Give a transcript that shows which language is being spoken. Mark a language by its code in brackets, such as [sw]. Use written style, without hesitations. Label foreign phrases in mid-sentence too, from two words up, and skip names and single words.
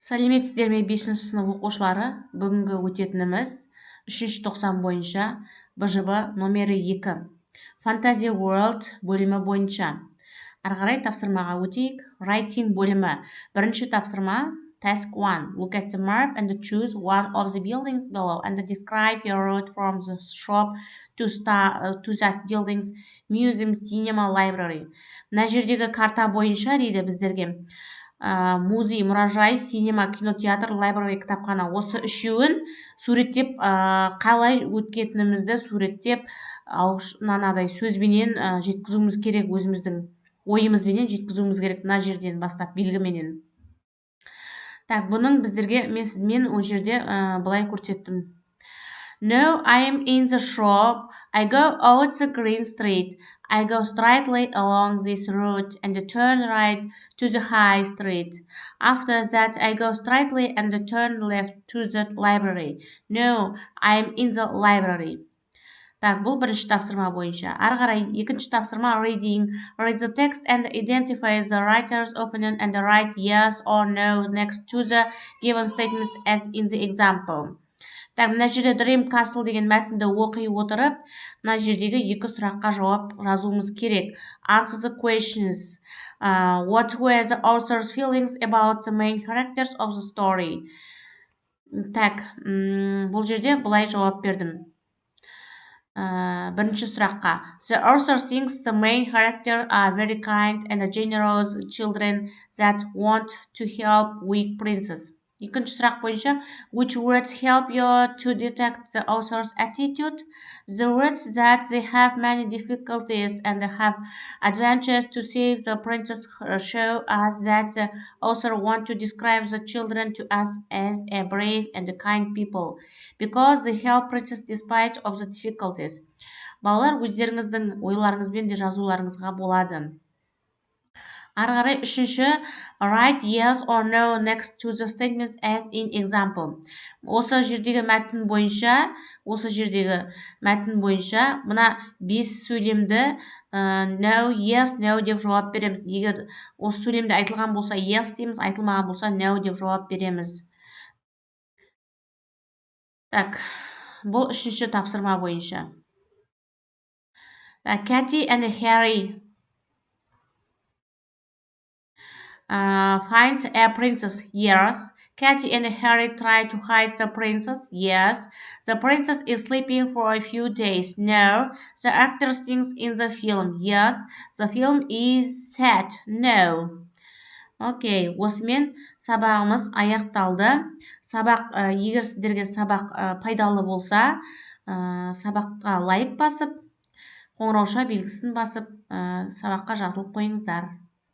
[kk] Сәлеметсіздер ме 5-ші сынып оқушылары? Бүгінгі өтетініміз 3-ші тоқсан бойынша БЖБ номері 2. Fantasy World бөлімі бойынша. Арғарай тапсырмаға өтейік. Writing бөлімі. Бірінші тапсырма. [en] Task 1. Look at the map and choose one of the buildings below and describe your route from the shop to that building's museum, cinema, library. [kk] Мына жердегі карта бойынша дейді біздерге. Музей, мұражай, синема, кинотеатр, лайбрary, кітапхана. Осы үшеуін суреттеп, қалай өткетінімізді суреттеп, мынадай сөзбенен жеткізуіміз керек, өзіміздің ойымызбенен жеткізуіміз керек мына жерден бастап белгіменен. Так, бұның біздерге мен о жерде былай көрсеттім. [en] No, I am in the shop. I go out the green street. I go straightly along this road and turn right to the high street. After that, I go straightly and turn left to the library. No, I am in the library. [kk] Так, бұл бірінші тапсырма бойынша. Ары қарай екінші тапсырма reading. [en] Read the text and identify the writer's opinion and write yes or no next to the given statements as in the example. [kk] Так, мына жерде Dream Castle деген мәтінді оқи отырып, мына жердегі екі сұраққа жауап жазуымыз керек. [en] Answer the questions. What were the author's feelings about the main characters of the story? [kk] Так, бұл жерде былай жауап бердім. Бірінші сұраққа. [en] The author thinks the main characters are very kind and generous children that want to help weak princes. [kk] Екінші сұрақ бойынша, [en] which words help you to detect the author's attitude? The words that they have many difficulties and have adventures to save the princess show us that the author wants to describe the children to us as a brave and kind people, because they help princess despite of the difficulties. [kk] Балалар, өздеріңіздің ойларыңызбен де жазуларыңызға болады. Ары қарай үшінші, [en] write yes or no next to the statements as in example. [kk] Осы жердегі мәтін бойынша, мына 5 сөйлемді [en] no, yes, no [kk] деп жауап береміз. Егер осы сөйлемде айтылған болса yes дейміз, айтылмаған болса no деп жауап береміз. Так, бұл үшінші тапсырма бойынша. [en] Katy and Harry find a princess. Yes. Katy and Harry try to hide the princess. Yes. The princess is sleeping for a few days. No. The actor sings in the film. Yes. The film is sad. No. [kk] Окей, осымен сабағымыз аяқталды. Егер сіздерге сабақ пайдалы болса, сабаққа лайк басып, қоңырауша белгісін басып, сабаққа жазылып қойыңыздар.